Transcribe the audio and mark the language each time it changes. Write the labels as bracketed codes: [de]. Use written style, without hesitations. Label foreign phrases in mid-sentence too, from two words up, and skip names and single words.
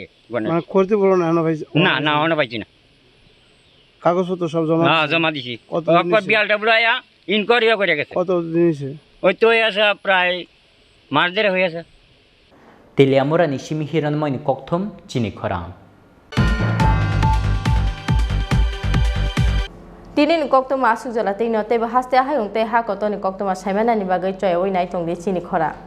[bn] ক্ষতিপূরণ না না হনো পাইছি না কাগজপত্র সব জমা? হ্যাঁ জমা দিছি বিয়ালটা বলে আয়া ইনকোয়ারিও করে গেছে। কত দিন? ওই তো হয়ে আছে প্রায় মাস দেড় হয়ে আছে। [trp] তেলিয়ামুরা নিশিমি হিরণময় ককথম চিনি খরাং tinin koktoma asuk jala tino tebe haste ahayung te ha kotoni koktoma saimana ni bagai choi oi nai tongdi Chini Khorang.